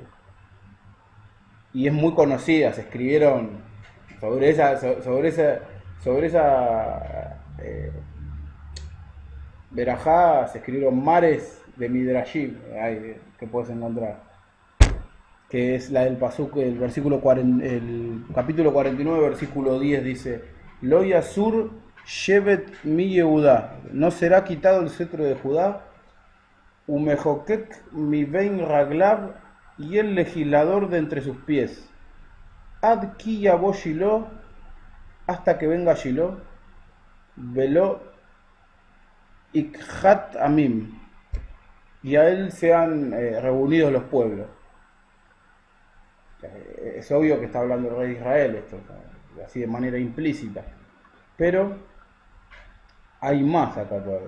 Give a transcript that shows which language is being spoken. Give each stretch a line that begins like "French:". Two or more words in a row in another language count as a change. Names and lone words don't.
Spanish: Y es muy conocida, se escribieron sobre esa verajá, se escribieron mares de Midrashim, que puedes encontrar, que es la del pasuk, el versículo 40, el capítulo 49, versículo 10, dice:
Hebrew: לא יסור שבט מיהודה,
Spanish: no será quitado el cetro de Judá,
Hebrew: ומחוקק מבין רגליו
Spanish: y el legislador de entre sus pies.
Hebrew: עד כי יבא שילה,
Spanish: hasta que venga Shiloh,
Hebrew: ולו יקהת עמים,
Spanish: y a él sean reunidos los pueblos. Es obvio que está hablando el rey de Israel esto, así de manera implícita, pero hay más acá todavía.